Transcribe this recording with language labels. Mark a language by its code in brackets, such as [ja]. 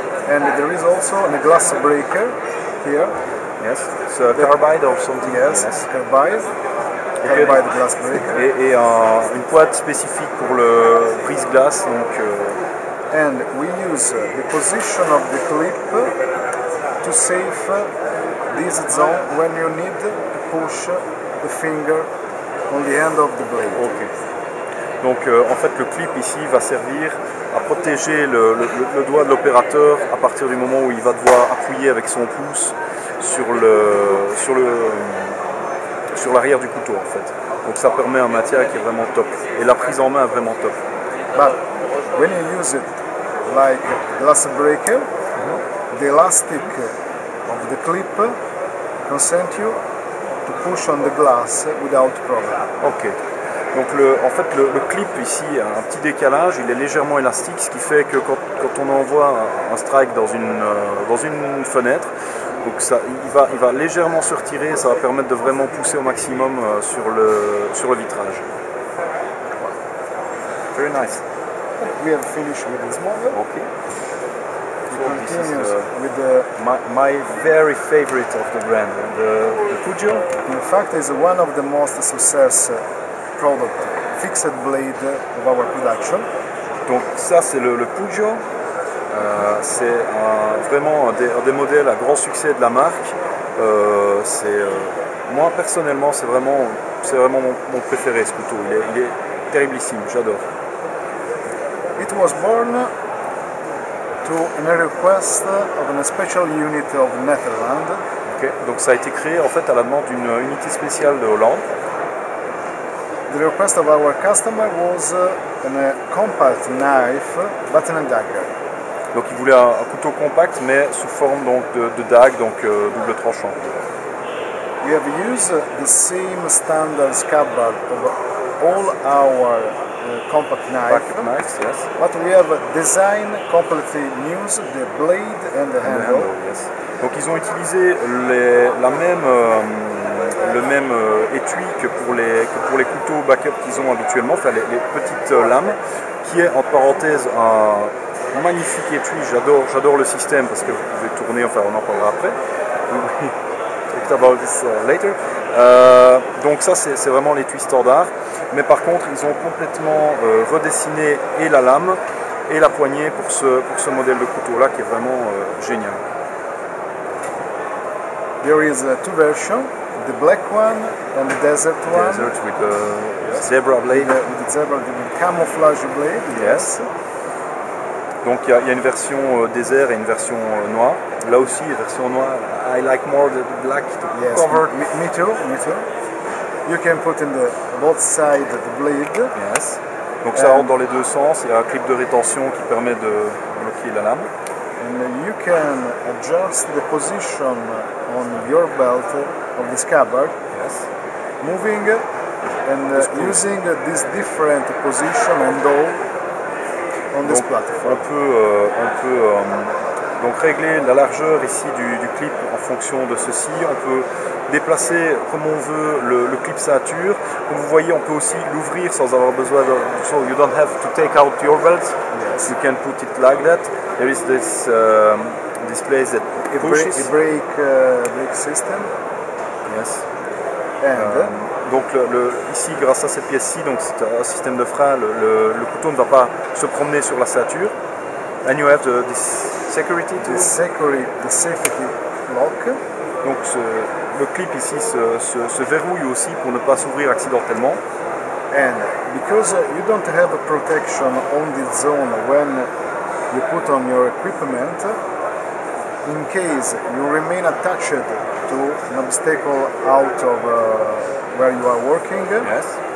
[en] And there is also a glass breaker here. Yes, it's a carbide or something. Yes, carbide. Okay. Carbide glass breaker. [fr] Et une boîte spécifique pour le brise-glace. [en] And we use the position of the clip to save this zone when you need to push the finger on the end of the blade. Okay. [fr] Donc en fait le clip ici va servir à protéger le doigt de l'opérateur à partir du moment où il va devoir appuyer avec son pouce sur l'arrière du couteau en fait. Donc ça permet un maintien qui est vraiment top. Et la prise en main est vraiment top. [en] But when you use it like glass breaker, the elastic of the clip consent you to push on the glass without problem. Ok. [fr] Donc en fait le clip ici a un petit décalage, il est légèrement élastique, ce qui fait que quand on envoie un strike dans une fenêtre, donc il va légèrement se retirer, ça va permettre de vraiment pousser au maximum sur le vitrage. [en] Very nice. We have finished with this model. Okay. This is with my very favorite of the brand, the Pugio. In fact, is one of the most successful product fixed blade of our production. [fr] Donc ça c'est le Pujo, c'est vraiment un des modèles à grand succès de la marque. Moi personnellement c'est vraiment mon préféré ce couteau, il est terriblissime, j'adore. [en] It was born to a request of a special unit of Netherlands. Okay. [fr] Donc ça a été créé en fait à la demande d'une unité spéciale de Hollande. [en] The request of our customer was a compact knife, button and dagger. [fr] Donc il voulait un couteau compact mais sous forme donc de dague, donc double tranchant. [en] We have used the same standard scabbard of all our compact knives, yes. But we have designed completely new the blade and the handle. Yes. [fr] Donc ils ont utilisé le même étui que pour les couteaux backup qu'ils ont habituellement, enfin les petites lames, qui est en parenthèse un magnifique étui. J'adore le système parce que vous pouvez tourner, enfin on en parlera après. [en] Talk about this later. [fr] Donc ça c'est vraiment l'étui standard, mais par contre ils ont complètement redessiné et la lame et la poignée pour ce modèle de couteau là qui est vraiment génial. [en] There is two versions, the black one and the desert one. Desert with the zebra blade. With the zebra, the camouflage blade. Yes. [fr] Donc il y a une version désert et une version noire. Là aussi, la version noire, [en] I like more the black to cover. Me too. You can put in both sides the blade. Yes. [fr] Donc ça rentre dans les deux sens. Il y a un clip de rétention qui permet de bloquer la lame. [en] And you can adjust the position on your belt of the scabbard. Yes. Moving and using this different position and all on this platform. [fr] On peut donc régler la largeur ici du clip en fonction de ceci. On peut déplacer comme on veut le clip ceinture. Comme vous voyez, on peut aussi l'ouvrir sans avoir besoin de... [en] So you don't have to take out your belt. Yes. You can put it like that. There is this place that pushes. A brake system. Yes. And [fr] donc ici, grâce à cette pièce-ci, donc c'est un système de frein, le couteau ne va pas se promener sur la ceinture. [en] And you have this security tool. The safety lock. [fr] Donc le clip ici se verrouille aussi pour ne pas s'ouvrir accidentellement. [en] And because you don't have a protection on the zone when you put on your equipment, in case you remain attached to an obstacle out of where you are working, yes.